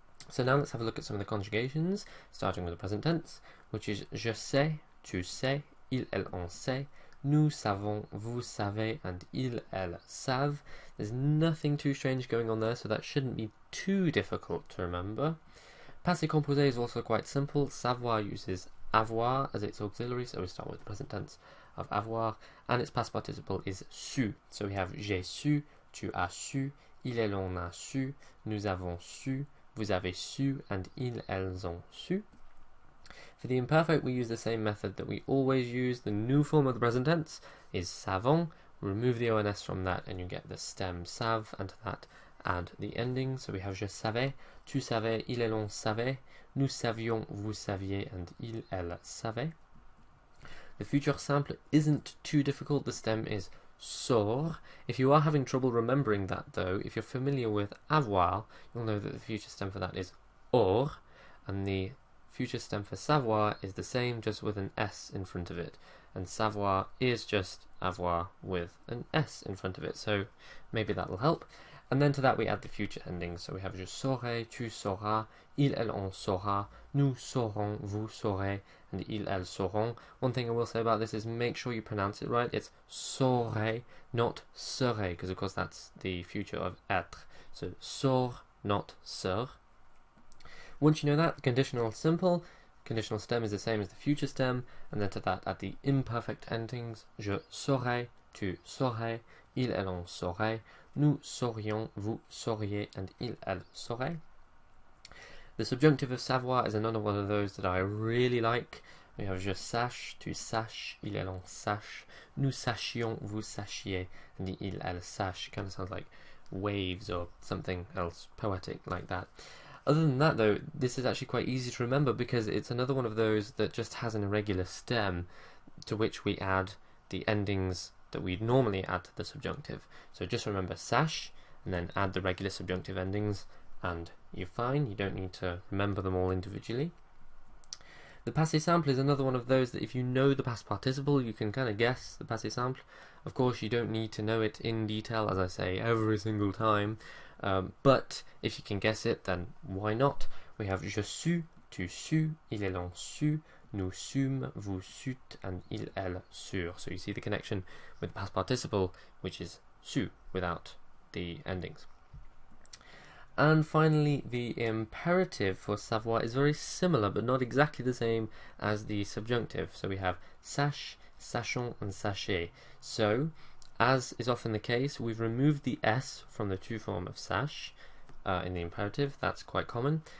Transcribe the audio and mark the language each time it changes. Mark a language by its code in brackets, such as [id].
[en] So now let's have a look at some of the conjugations, starting with the present tense, which is [fr] je sais, tu sais, il, elle, on sait, nous savons, vous savez, and ils, elles savent. [en] There's nothing too strange going on there, so that shouldn't be too difficult to remember. Passé composé is also quite simple. Savoir uses avoir as its auxiliary, so we start with the present tense of avoir, and its past participle is su. So we have [fr] j'ai su, tu as su, il, elle, on a su, nous avons su, vous avez su, and ils, elles ont su. [en] For the imperfect, we use the same method that we always use. The new form of the present tense is savons. Remove the ONS from that and you get the stem sav, and to that add the ending. So we have [fr] je savais, tu savais, il, elle, on savait, nous savions, vous saviez, and il, elle savait. [en] The future simple isn't too difficult. The stem is saur. If you are having trouble remembering that though, if you're familiar with avoir, you'll know that the future stem for that is or, and the future stem for savoir is the same, just with an S in front of it. And savoir is just avoir with an S in front of it, so maybe that'll help. And then to that we add the future endings. So we have [fr] je saurai, tu sauras, il, elle, on saura, nous saurons, vous saurez, and ils, elles sauront. [en] One thing I will say about this is make sure you pronounce it right. It's saurai, not serai, because of course that's the future of être. So saur, not ser. Once you know that, the conditional is simple. Conditional stem is the same as the future stem, and then to that add the imperfect endings. [fr] Je saurai, tu saurais, il, elle, on saurait, nous saurions, vous sauriez, and ils, elles sauraient. [en] The subjunctive of savoir is another one of those that I really like. We have [fr] je sache, tu saches, il, elle, on sache, nous sachions, vous sachiez, and il, elle sache. [en] Kind of sounds like waves or something else poetic like that. Other than that though, this is actually quite easy to remember because it's another one of those that just has an irregular stem to which we add the endings that we'd normally add to the subjunctive. So just remember sache and then add the regular subjunctive endings and you're fine. You don't need to remember them all individually. The passé simple is another one of those that if you know the past participle, you can kind of guess the passé simple. Of course, you don't need to know it in detail, as I say, every single time. But if you can guess it, then why not? We have [fr] je sus, tu sus, il, elle, on sus, nous sûmes, vous sûtes, and ils, elles surent. [en] So you see the connection with the past participle, which is su, without the endings. And finally, the imperative for savoir is very similar, but not exactly the same as the subjunctive. So we have sache, sachons, and sachez. So, as is often the case, we've removed the S from the to form of sache in the imperative. That's quite common.